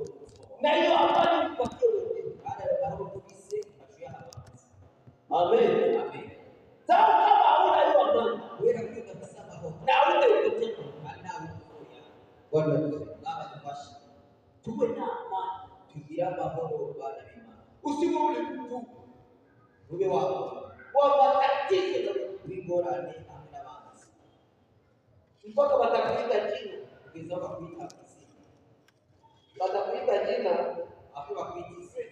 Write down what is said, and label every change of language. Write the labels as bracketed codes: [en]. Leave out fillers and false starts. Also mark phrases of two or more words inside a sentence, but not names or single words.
[sw] Na hiyo amani upatie wengine. [rn] kandi ayo mahoro tubise tuyaha abantu. [sw] Amen. Amen. Sawa kama hauna hiyo amani [rn] Kubera ko udafise amahoro [sw] na ule upotea. [rn] kandi ntawe ukuya [sw] Bwana asifiwe. [rn] baba dufashe [sw] Tuwe na amani. [rn] tugire amahoro bana b'Imana [sw] Usiwe ule mtu [rn] ube wabo [sw] wa matatizo na [rn] w'ingorane hamwe n'abanzi [sw] mpaka watakuita jina. [rn] kugeza aho bakwita izina [sw] Watakuita jina [rn] aho bakwita